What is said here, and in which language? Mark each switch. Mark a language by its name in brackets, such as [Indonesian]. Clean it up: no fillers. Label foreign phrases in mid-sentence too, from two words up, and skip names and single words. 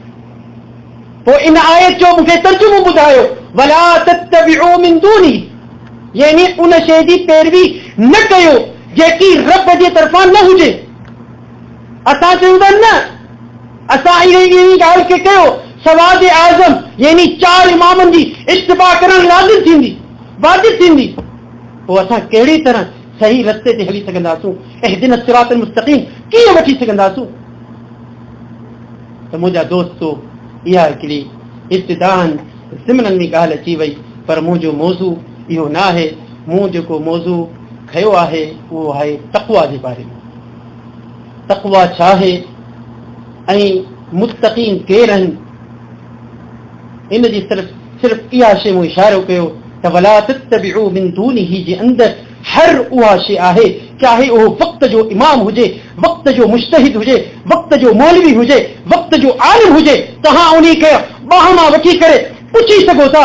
[Sindhi] पोइ इन आयत जो मूंखे तर्जुमो ॿुधायो, [Arabic] ولا تتبعوا من دوني, [Sindhi] यानी उन शइ जी पैरवी न कयो जेकी रब जे तरफ़ां न हुजे। असां चयूं था न, असां इहा ॻाल्हि खे कयो, सवाद आज़म यानी 4 इमामनि जी इत्तिबा करण लाज़िम थींदी, वाजिब थींदी। पोइ असां कहिड़ी तरह सही रस्ते ते हली सघंदासूं, [Arabic] اهدنا الصراط المستقيم [Sindhi] कीअं वठी सघंदासूं? त मुंहिंजा दोस्तो, इहा हिकिड़ी इब्तिदान ज़िमननि में ॻाल्हि अची वई, पर मुंहिंजो मौज़ू इहो न आहे। मूं जेको मौज़ू खयो आहे उहो आहे तक़वा जे बारे में। तक़वा छा आहे ऐं मुस्तक़ीम केरु आहिनि, इन जी सिर्फ़ इहा शइ मूं इशारो कयो त [Arabic] ولا تتبعوا من دونه [Sindhi] जे अंदरि हर उहा शइ आहे, चाहे उहो वक़्त जो इमाम हुजे, वक़्त जो मुज्तहिद हुजे, वक़्त जो मौलवी हुजे, वक़्त जो आलिम हुजे, तव्हां उन खे बाह मां वठी करे पुछी सघो था।